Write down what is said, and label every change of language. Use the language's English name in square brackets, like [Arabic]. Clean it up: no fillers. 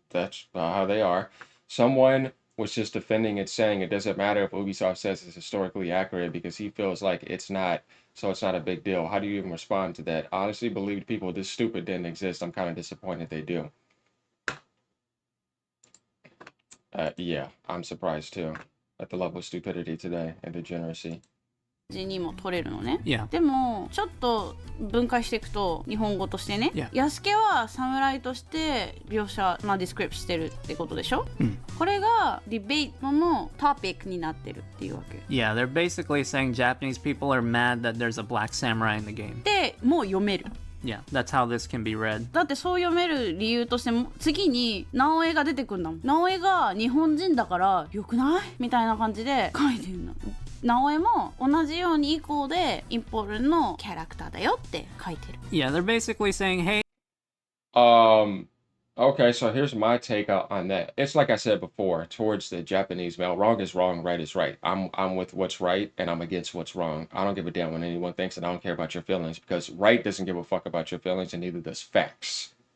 [English] That's how they are. Someone was just defending it, saying it doesn't matter if Ubisoft says it's historically accurate because he feels like it's not, so it's not a big deal. How do you even respond to that? Honestly, believed people this stupid didn't exist. I'm kind of disappointed they do. Yeah, I'm surprised too at the level of stupidity today and degeneracy. [Japanese] にも取れるのね。 [English] Yeah. [Japanese] でもちょっと分解していくと日本語としてね、 [English] Yeah. [Japanese] 安家は侍として描写、ディスクリプしてるってことでしょ、これがディベートのトピックになってるっていうわけ [English] Yeah, they're basically saying Japanese people are mad that there's a black samurai in the game. [Japanese] でもう読める [English] Yeah, that's how this can be read. [Japanese] だってそう読める理由としても次に直江が出てくるんだもん。直江が日本人だからよくないみたいな感じで書いてるの。直江も同じように以降でインポールのキャラクターだよって書いてる。 [English] Yeah, they're basically saying, hey, Okay, so here's my take on that. It's like I said before, towards the Japanese male, wrong is wrong, right is right. I'm with what's right and I'm against what's wrong. I don't give a damn what anyone thinks and I don't care about your feelings because right doesn't give a fuck about your feelings and neither does facts.